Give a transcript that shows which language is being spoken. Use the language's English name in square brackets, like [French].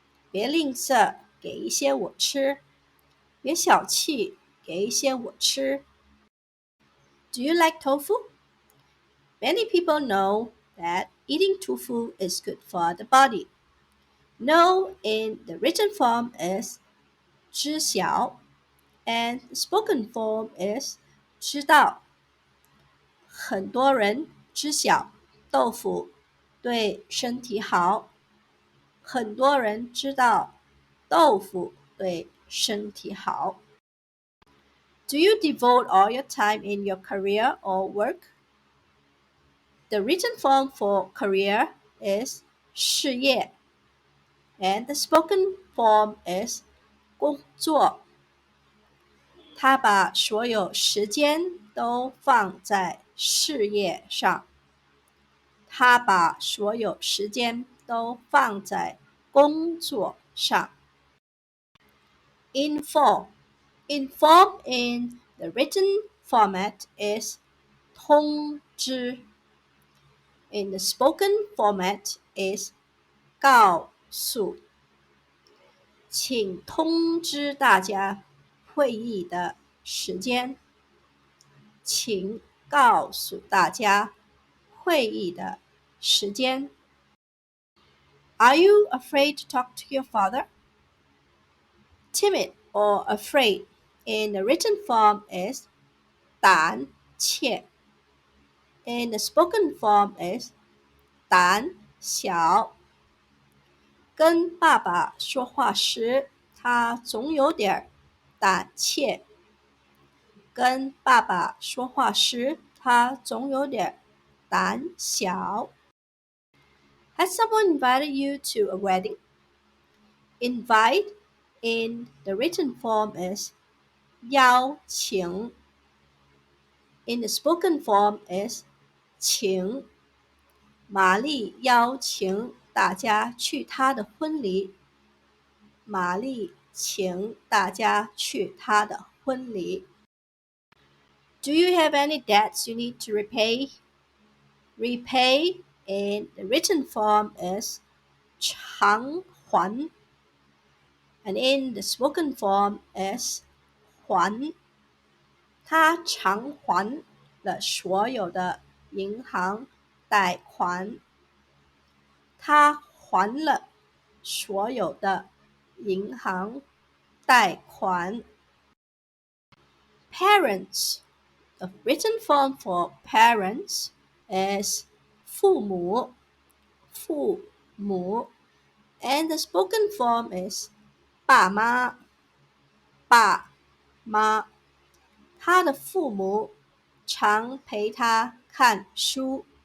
[Chinese] 别吝啬，给一些我吃。别小气，给一些我吃。 [English] Do you like tofu? Many people know that eating tofu is good for the body. Know in the written form is 知晓 and the spoken form is 知道。 [Chinese] 很多人知晓豆腐对身体好。很多人知道豆腐对身体好。 [English] Do you devote all your time in your career or work? The written form for career is 事业 and the spoken form is 工作。 [Chinese] 他把所有时间都放在事业上。他把所有时间都放在工作上。 [English] Inform. Inform in the written format is 通知。 In the spoken format is 告诉。 [Chinese] 请通知大家会议的时间。请告诉大家会议的时间。 [English] Are you afraid to talk to your father? Timid or afraid in the written form is 胆怯. In the spoken form is 胆小。 [Chinese] 跟爸爸说话时，他总有点胆怯。跟爸爸说话时，他总有点胆小。 [English] Has someone invited you to a wedding? Invite in the written form is 邀请。 In the spoken form is 请。 [Chinese] 玛丽邀请大家去她的婚礼。玛丽请大家去她的婚礼。 [English] Do you have any debts you need to repay? Repay in the written form is 偿还 and in the spoken form is 还。 [Chinese] 他偿还了所有的银行贷款。他还了所有的银行贷款。 [English] Parents. The written form for parents is 父母。父母 and the spoken form is 爸妈。 [Chinese] 爸妈。他的父母常陪他看书。